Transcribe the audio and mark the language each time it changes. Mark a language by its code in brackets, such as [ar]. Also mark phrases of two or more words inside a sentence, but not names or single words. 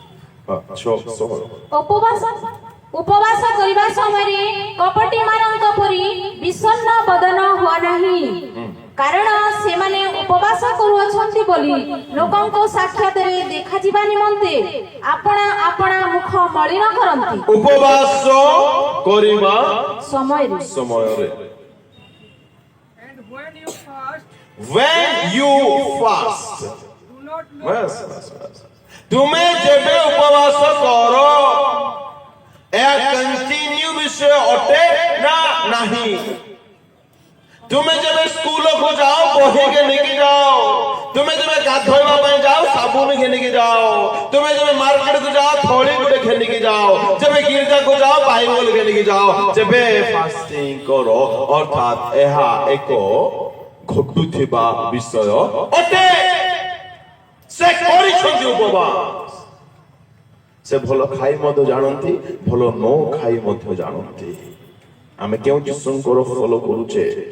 [or] ଉପବାସ କରିବା ସମୟରେ କପଟୀ ମାନଙ୍କ ପରି ବିଷଣ୍ଣ ବଦନ ହୁଅ ନାହିଁ, କାରଣ ସେମାନେ ଉପବାସ କରୁଅଛନ୍ତି ବୋଲି ଲୋକଙ୍କ ସାକ୍ଷାତରେ ଦେଖାଯିବା ନିମନ୍ତେ ଆପଣା ଆପଣା ମୁଖ ମଳିନ କରନ୍ତି ଉପବାସ କରିବା ସମୟରେ ସମୟରେ [en] And when you fast, when you fast do not look [or] ବାସ୍, ବାସ୍, ବାସ୍। ତୁମେ ଯେବେ ଉପବାସ କର ଏହା କଣ୍ଟିନ୍ୟୁ ବିଷୟ ଅଟେ ନା ନାହିଁ ତୁମେ ଯେବେ ସ୍କୁଲକୁ ଯାଅ ବହି ଘେନିକି ଯାଅ ତୁମେ ଯେବେ ଗାଧୋଇବା ପାଇଁ ଯାଅ ସାବୁନ ଘେନିକି ଯାଅ ତୁମେ ଯେବେ ମାର୍କେଟକୁ ଯାଅ ଥଳି ଗୋଟେ ଘେନିକି ଯାଅ ଯେବେ ଗିର୍ଜାକୁ ଯାଅ ବାଇବଲ ଘେନିକି ଯାଅ ଯେବେ ଫାଷ୍ଟିଂ କର ଅର୍ଥାତ୍ ଏହା ଏକ ଘଟୁଥିବା ବିଷୟ ଅଟେ ସେ କରିଛନ୍ତି ଉପବାସ ସେ ଭଲ ଖାଇ ମଧ୍ୟ ଜାଣନ୍ତି ଭଲ ନ ଖାଇ ମଧ୍ୟ ଜାଣନ୍ତି ଆମେ କେଉଁ ଯୀଶୁଙ୍କର ଫଲୋ କରୁଛେ